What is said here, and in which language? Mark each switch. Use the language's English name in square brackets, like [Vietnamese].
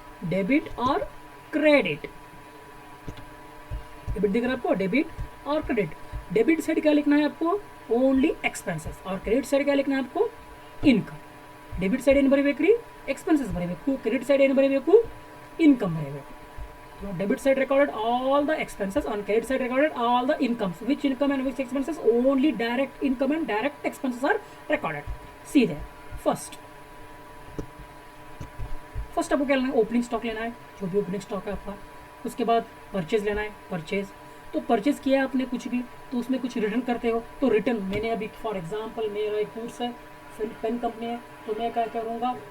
[Hindi] Debit और credit, debit दिख रहा है आपको? डेबिट और क्रेडिट. डेबिट साइड क्या लिखना है आपको? Only expenses. और क्रेडिट साइड क्या लिखना है आपको? इनकम. डेबिट साइड [Kannada] ಏನು ಬರೀಬೇಕ್ರಿ? ಎಕ್ಸ್ಪೆನ್ಸಸ್ ಬರೀಬೇಕು. ಕ್ರೆಡಿಟ್ ಸೈಡ್ ಏನು ಬರೀಬೇಕು? ಇನ್ಕಮ್ ಬರೀಬೇಕು. [English] Debit side recorded all the expenses, on credit side recorded all the incomes. Which income and which expenses? Only direct income and direct expenses are recorded. See there. [Hindi] First आपको क्या लेना है? Opening stock लेना है, जो भी opening stock है आपका. उसके बाद परचेज लेना है. परचेज तो परचेज किया आपने कुछ भी, तो उसमें कुछ रिटर्न करते हो. तो रिटर्न मैंने अभी फॉर एग्जांपल मेरा एक गुड्स है, पेन कंपनी है, तो मैं क्या करूँगा?